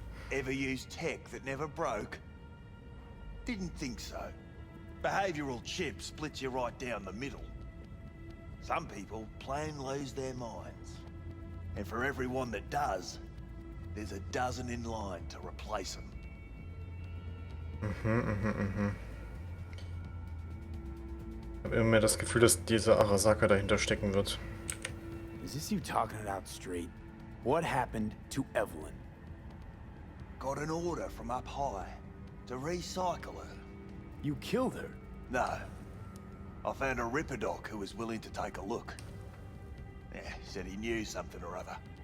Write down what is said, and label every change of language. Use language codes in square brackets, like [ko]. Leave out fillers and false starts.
[en] Ever used tech that never broke? Didn't think so. Behavioral chip splits you right down the middle. Some people plain lose their minds. And for everyone that does, there's a dozen in line to replace them. [de] Ich habe immer mehr das Gefühl, dass dieser Arasaka dahinter stecken wird. [en] Is this you talking it out straight? What happened to Evelyn? Got an order from up high to recycle her. You killed her? No. I found a Ripper doc who was willing to take a look. Yeah, said he knew something or other.